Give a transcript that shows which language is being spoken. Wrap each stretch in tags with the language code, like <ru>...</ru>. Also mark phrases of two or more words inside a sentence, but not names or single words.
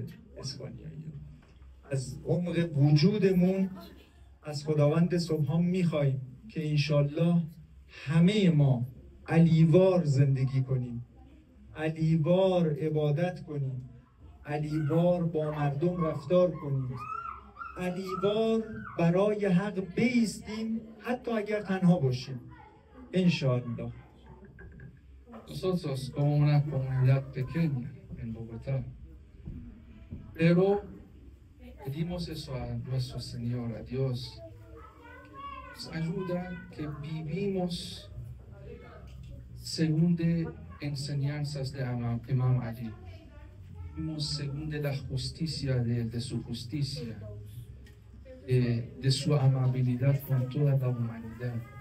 <fa>اسپانیایی، از عمق وجودمون از خداوند سبحان میخوایم که انشالله همه ما علیوار زندگی کنیم، علیوار عبادت کنیم، علیوار با مردم رفتار کنیم، علیوار برای حق بایستیم حتی اگر تنها باشیم انشاءالله.</fa> <es>Nosotros como una comunidad pequeña en Bogotá, pero pedimos eso a nuestro Señor, a Dios, que nos ayuda, que vivimos según de enseñanzas de Imam Ali, vivimos según de la justicia de su justicia, de su amabilidad con toda la humanidad.</es>